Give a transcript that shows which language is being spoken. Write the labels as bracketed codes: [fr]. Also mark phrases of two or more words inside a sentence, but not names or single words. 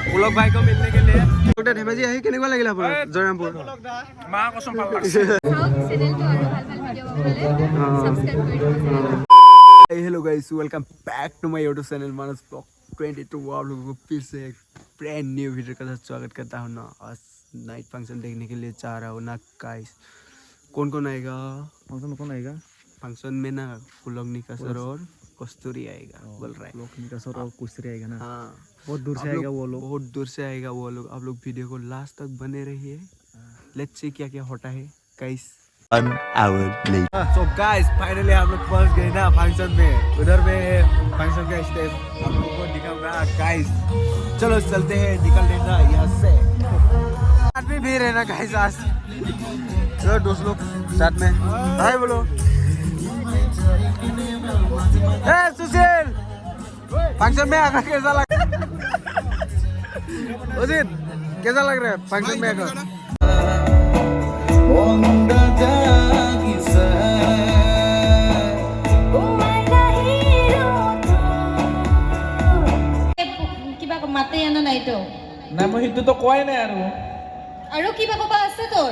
[hi] पुलक भाई को मिलने के लिए डॉक्टर धेमाजी [as] আহি কেনেকুৱা লাগিল আপোনাৰ জয়ৰামপুৰ মা কসম ভাল লাগিছে চেনেলটো আৰু ভাল ভাল ভিডিও পাবলৈ সাবস্ক্রাইব কৰি দিয়ক [en] hello guys welcome back to my YouTube channel [hi] मानस ब्लॉग 22 आप लोगों को फिर से एक [en] brand new video [hi] के साथ स्वागत करता हूँ ना। आज [en] night function [hi] देखने के लिए चाह रहा हूँ ना गाइस। कौन कौन आएगा फंक्शन में ना पुलक निकासर और कस्तूरी आएगा बोल रहा है। पुलक निकासर और कस्तूरी आएगा ना। हाँ बहुत दूर से आएगा वो लोग। बहुत दूर से आएगा वो लोग। आप लोग वीडियो को लास्ट तक बने रहिए। [en] let's see [hi] क्या क्या होता है गाइस। [en] 1 hour later. So guys, finally [hi] हम लोग पहुंच गए ना फंक्शन में। उधर में फंक्शन का स्टेज आप लोगों को दिखाऊंगा गाइस। चलो चलते हैं, निकल लेना यहाँ से। आदमी भी रहना गाइस आज। चलो दोस्त लोग साथ में हाय बोलो। ए सुशील, फंक्शन में आकर कैसा लग? उदित कैसा लग रहा है फंक्शन में आकर? [as] কিবা মাতে আনা নাই তো না মই হিতো কোৱাই নাই আৰু কিবা কবা আছে তোৰ